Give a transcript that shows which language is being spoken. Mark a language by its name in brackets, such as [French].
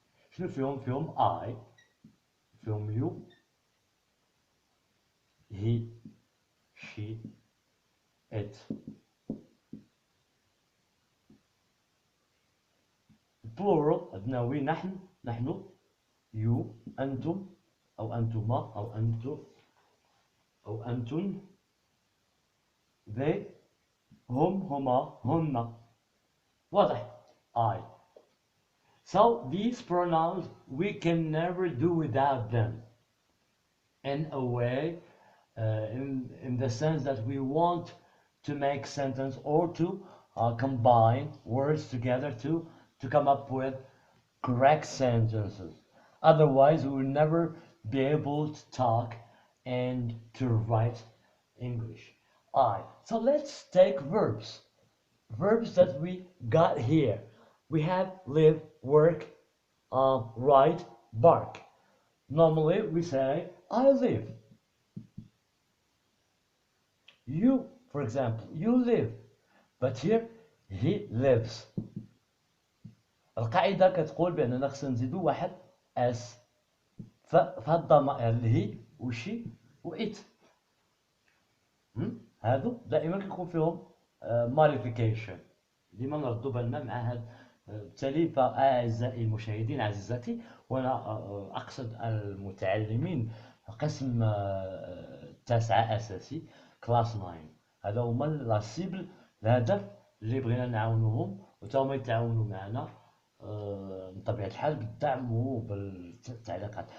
[Arabic] شنو فيهم I، فيهم you، he، she، it. plural عندنا we نحن you أنتم أو أنتما أو أنتم أو أنتن they هما هن. واضح؟ I. [English] So these pronouns we can never do without them in a way in the sense that we want to make sentence or to combine words together to come up with correct sentences. Otherwise we will never be able to talk and to write English. So let's take verbs that we got here. We have live, work, write, bark. Normally we say I live. You, for example, you live, but here he lives. [Arabic] القاعدة كتقول بأننا خصنا نزيدو واحد اس فهاد الضمائر اللي هي وشي وإت هادو دائما كيكون فيهم modification، ديما نردو بالنا مع هاد. بالتالي فأعزائي المشاهدين عزيزاتي، وأنا أقصد المتعلمين قسم تاسعة أساسي كلاس 9، هذا هما لا سيبل الهدف اللي بغينا نعاونوهم وتا هما يتعاونوا معنا بطبيعة الحال بالدعم وبالتعليقات.